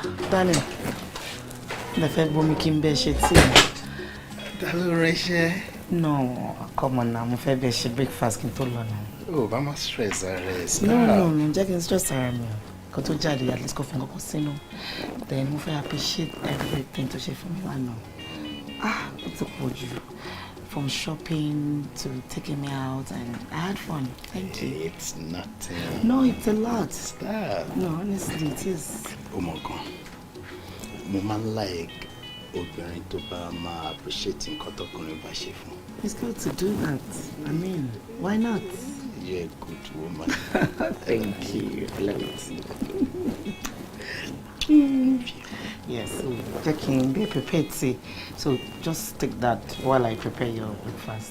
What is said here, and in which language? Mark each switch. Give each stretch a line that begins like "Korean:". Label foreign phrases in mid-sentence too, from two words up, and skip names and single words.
Yoruba: darling. Mo fẹ́ bomi kí n bẹ ṣe tea. Ta ló ránṣẹ́?
English: No, come on now.
Yoruba: Mo fẹ́ bẹ ṣe breakfast kí n tó lọ now.
English: Oh, mama stress arrest. No.
Yoruba: Jẹ́ kí n stress ara mi. Kó tó jáde
English: at least
Yoruba: kó fi nǹkan sínú. Then mo fẹ́
English: appreciate everything
Yoruba: tó ṣe fún mi lánàá. Ó ti pọ̀ jù.
English: From shopping to taking me out, and I had fun. Thank you. It's nothing. No, it's a lot. Stop. No, honestly, it is. Oh my God.
Yoruba: Mo man like obìnrin tó bá máa appreciate nǹkan tọkùnrin bá ṣe fún.
English: It's good to do that. I mean, why not? You're a good woman. Thank you. I love it. Yes, so checking, be prepared. See, so just take that while I prepare your breakfast.